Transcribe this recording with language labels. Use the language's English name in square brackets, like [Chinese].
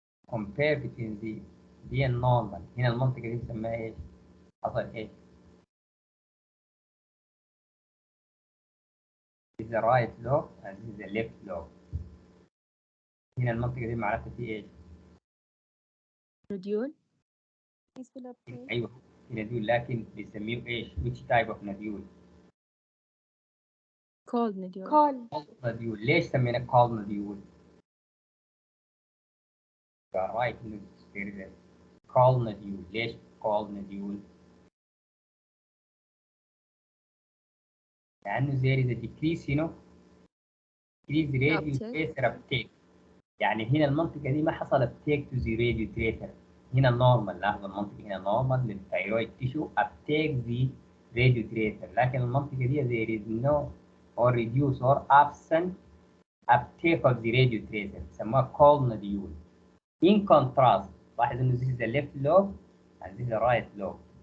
[English] compare between the normal. [Arabic] هنا المنطقة دي بنسميها ايش؟ حصل ايش؟ [English] This is the right lobe and this is the left lobe. [Arabic] هنا المنطقة دي معناتها في ايش؟ [English] Nodule. [Arabic] ايوه نديول لكن بيسميه ايش؟ [English] which type of nodule؟ Cold nodule. Cold nodule. [Arabic] ليش سمينا [English] cold nodule؟ right there is a cold nodule. [Arabic] ليش [English] cold nodule؟ [Arabic] لأنه [English] there is a decrease decrease radio tracer uptake. [Arabic] يعني هنا المنطقة دي ما حصل [English] uptake to the radio tracer. [Arabic] هنا normal. لاحظ المنطقة هنا [English] normal للثايرويد tissue uptake the radio tracer. [Arabic] لكن المنطقة دي [English] there is no or reduce or absent uptake of the radio tracer. [Arabic] سموها [English] cold nodule. In contrast, [Arabic] لاحظ إنه [English] this is the left lobe and this is the right lobe.